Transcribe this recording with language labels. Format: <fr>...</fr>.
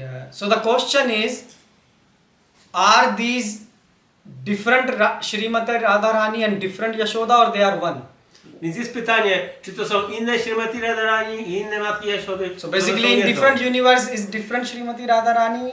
<en>So the question is, are these different Srimati Radharani and different Yashoda, or they are one?</en> <pl>Więc jest pytanie, czy to są inne Srimati Radharani i inne matki Jaszody?</pl> <en>So basically in different universe is different Srimati Radharani,</en>